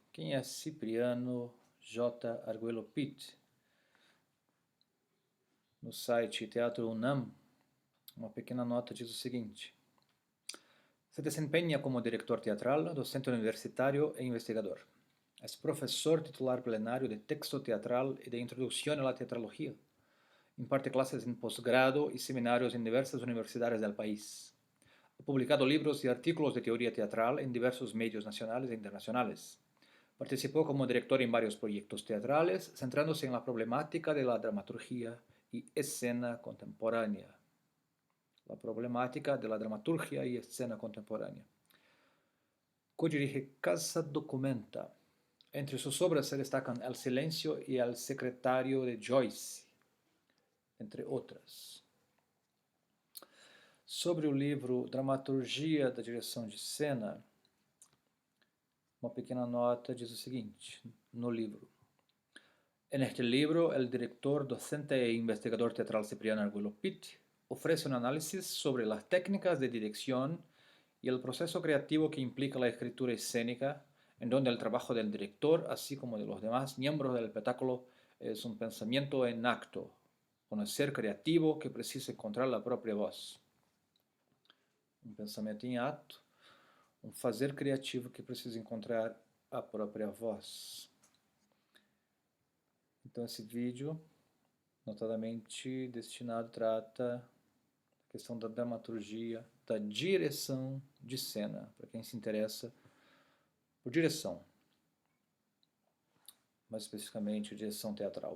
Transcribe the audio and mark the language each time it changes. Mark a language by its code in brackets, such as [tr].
[pt] Quem é Cipriano J. Argüello Pitt? No site Teatro UNAM, uma pequena nota diz o seguinte: [es] se desempenha como director teatral, docente universitario e investigador. Es profesor titular plenario de texto teatral y de introducción a la teatrología. Imparte clases en posgrado y seminarios en diversas universidades del país. Ha publicado libros y artículos de teoría teatral en diversos medios nacionales e internacionales. Participó como director en varios proyectos teatrales, centrándose en la problemática de la dramaturgia y escena contemporánea. La problemática de la dramaturgia y escena contemporánea. Codirige Casa Documenta. Entre sus obras se destacan El Silencio y El Secretario de Joyce, entre outras. [pt] Sobre o livro Dramaturgia da Direção de Cena, uma pequena nota diz o seguinte, no livro. [es] En este libro, el director, docente e investigador teatral Cipriano Argüello Pitt ofrece un análisis sobre las técnicas de dirección y el proceso creativo que implica la escritura escénica, en donde el trabajo del director, así como de los demás miembros del espectáculo, es un pensamiento en acto, un ser creativo que precisa encontrar la propia voz. [pt] Um pensamento em ato, um fazer criativo que precisa encontrar a própria voz. Então esse vídeo, notadamente destinado, trata da questão da dramaturgia, da direção de cena, para quem se interessa por direção, mais especificamente direção teatral.